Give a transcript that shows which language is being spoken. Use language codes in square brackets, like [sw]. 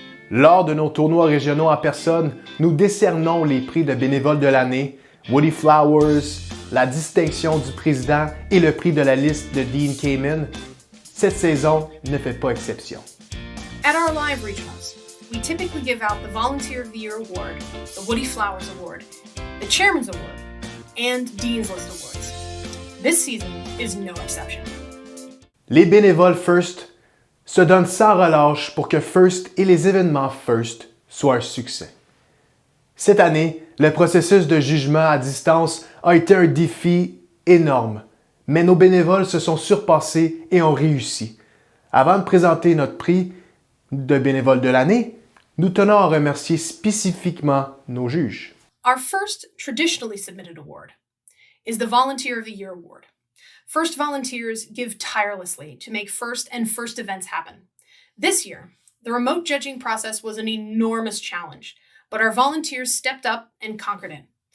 [fr] Lors de nos tournois régionaux en personne, nous décernons les prix de bénévoles de l'année, Woody Flowers, la distinction du président et le prix de la liste de Dean Kamen. Cette saison ne fait pas exception. [en] At our live regionals, we typically give out the Volunteer of the Year Award, the Woody Flowers Award, the Chairman's Award, and Dean's List Awards. This season is no exception. [fr] Les bénévoles FIRST se donnent sans relâche pour que FIRST et les événements FIRST soient un succès. Cette année, le processus de jugement à distance a été un défi énorme, mais nos bénévoles se sont surpassés et ont réussi. Avant de présenter notre prix de bénévole de l'année, nous tenons à remercier spécifiquement nos juges. [en] Our first traditionally submitted award is the Volunteer of the Year Award. FIRST volunteers give tirelessly to make FIRST and FIRST events happen. This year, the remote judging process was an enormous challenge, but our volunteers stepped up and conquered it.